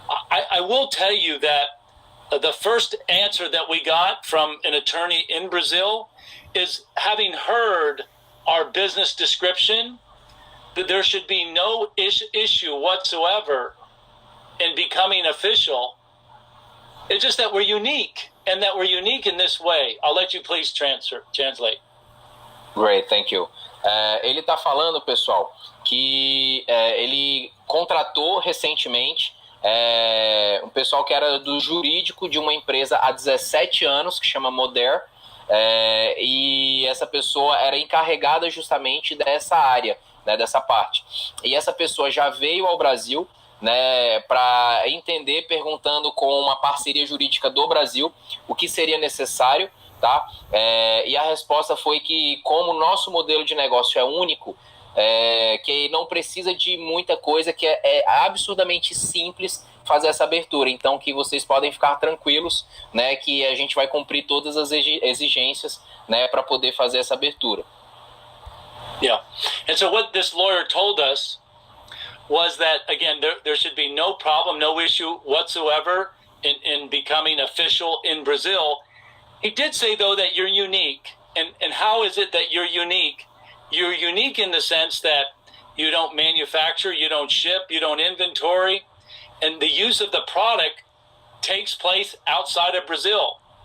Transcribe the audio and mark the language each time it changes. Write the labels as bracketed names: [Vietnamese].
[English] I will tell you that the first answer that we got from an attorney in Brazil is, having heard our business description, that there should be no issue whatsoever in becoming official. It's just that we're unique, and that we're unique in this way. I'll let you please translate. Great, thank you. [Portuguese] Ele está falando, pessoal, que ele contratou recentemente um pessoal que era do jurídico de uma empresa há 17 anos, que chama Modere, e essa pessoa era encarregada justamente dessa área, né, dessa parte. E essa pessoa já veio ao Brasil, né, para entender, perguntando com uma parceria jurídica do Brasil o que seria necessário, tá? E a resposta foi que, como o nosso modelo de negócio é único, que não precisa de muita coisa, que é absurdamente simples fazer essa abertura. Então, que vocês podem ficar tranquilos, né, que a gente vai cumprir todas as exigências, né, para poder fazer essa abertura. [English] Yeah. And so what this lawyer told us was that, again, there should be no problem, no issue whatsoever in becoming official in Brazil. He did say, though, that you're unique. And how is it that you're unique? You're unique in the sense that you don't manufacture, you don't ship, you don't inventory, and the use of the product takes place outside of Brazil.